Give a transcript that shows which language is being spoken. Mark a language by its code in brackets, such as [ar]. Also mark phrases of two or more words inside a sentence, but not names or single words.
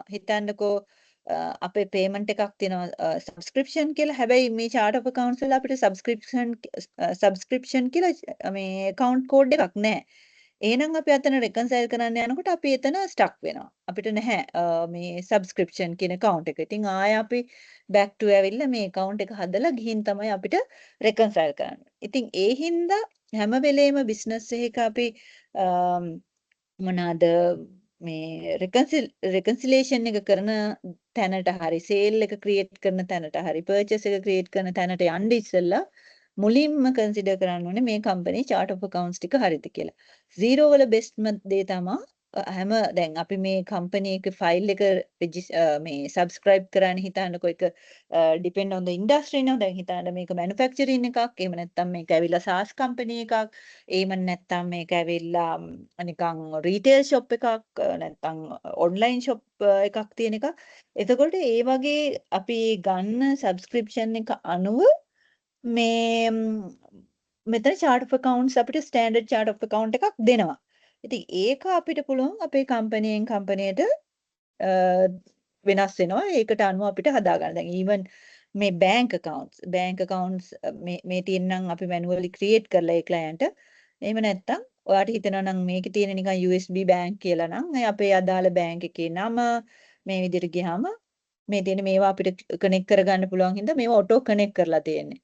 [si] හිතන්නකෝ අපේ payment එකක් තියෙනවා subscription කියලා. හැබැයි මේ [en] chart of accounts [si] වල අපිට subscription කියලා මේ [en] account code [si] එකක් නැහැ. එහෙනම් අපි අතන reconcile කරන්න යනකොට අපි එතන stuck වෙනවා. අපිට නැහැ මේ subscription කියන account එක. ඉතින් ආය අපි [en] back to [si] ඇවිල්ලා මේ account එක හදලා ගිහින් තමයි අපිට reconcile කරන්න. ඉතින් ඒ හින්දා හැම වෙලේම business එකක අපි මොනවාද මේ reconciliation එක කරන තැනට හරි sale එක create කරන තැනට හරි purchase එක create කරන තැනට යන්න ඉස්සෙල්ලා මුලින්ම කන්සිඩර් කරන්න ඕනේ මේ කම්පැනි [en] chart of accounts [si] ටික හරිද කියලා. 0 වල බෙස්ට්ම දේ තමයි හැම දැන් අපි මේ කම්පැනි එකේ ෆයිල් එක මේ subscribe කරන්න හිතන්නකෝ එක [en] depend on the industry [si] නේ. දැන් හිතන්න මේක manufacturing එකක්, එහෙම නැත්නම් මේක ඇවිල්ලා [en] SaaS company [si] එකක්, එහෙම නැත්නම් මේක ඇවිල්ලා නිකන් [en] retail shop [si] එකක්, නැත්නම් [en] online shop [si] එකක් තියෙන එකක්. එතකොට ඒ වගේ අපි ගන්න subscription එක අනුව මේ මෙතන [en] chart of accounts [si] අපිට [en] standard chart of account [si] එකක් දෙනවා. ඉතින් ඒක අපිට පුළුවන් අපේ කම්පැනියෙන් කම්පැනියට වෙනස් වෙනවා. ඒකට අනුව අපිට හදාගන්න. දැන් even මේ [en] bank accounts [si] මේ තියෙනනම් අපි [en] manually create [si] කරලා ඒ client. එහෙම නැත්නම් ඔයාට හිතෙනවා නම් මේකේ තියෙන නිකන් [en] USB bank [si] කියලා නම් අපේ අදාළ bank එකේ නම මේ විදිහට ගියාම මේ තියෙන මේවා අපිට කනෙක්ට් කරගන්න පුළුවන් හින්දා මේවා [en] auto connect [si] කරලා තියෙන්නේ.